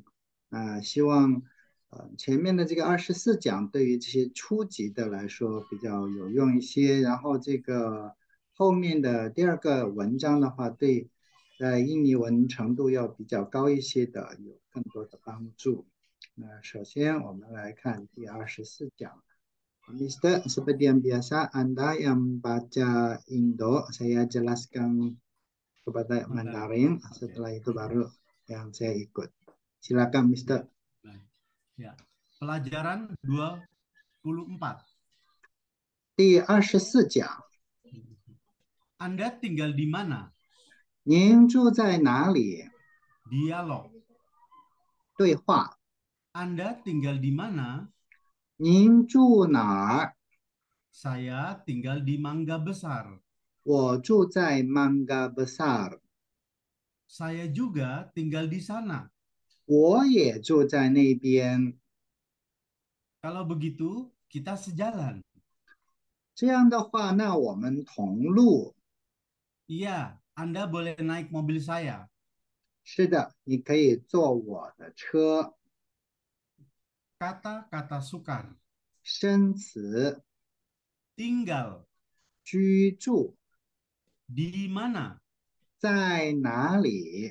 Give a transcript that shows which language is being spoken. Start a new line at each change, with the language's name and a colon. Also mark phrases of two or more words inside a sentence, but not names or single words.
Chinese: 希望前面的这个24讲对于这些初级的来说比较有用一些，然后这个后面的第二个文章的话，对在印尼文程度要比较高一些的有更多的帮助。那首先我们来看第24讲。
Indonesian: Mister, seperti yang biasa, Anda yang baca Indo, saya jelaskan kepada Mandarin. Mandarin, Oke. setelah itu baru yang saya ikut. Silakan, Ya. Mister. Baik. Ya. Pelajaran 24.
Chinese: 第24讲，
Indonesian: Anda tinggal di mana?
Chinese: 您住在哪里？
Indonesian: Dialog.
Chinese: 对话，
Indonesian: Anda tinggal di mana?
Chinese: 您住哪儿？
Indonesian: Saya tinggal di Mangga Besar.
Chinese: 我住在 Mangga Besar，
Indonesian: Saya juga tinggal di sana.
Chinese: 我也住在那边。
Indonesian: Kalau begitu, kita sejalan.
Chinese: 这样的话，那我们同路。
Indonesian: Iya, Anda boleh naik mobil saya.
Chinese: 是的，你可以坐我的车。
Indonesian: Kata-kata sukar.
Chinese: 生词，
Indonesian: Tinggal.
Chinese: 居住，
Indonesian: Di mana?
Chinese: 在哪里？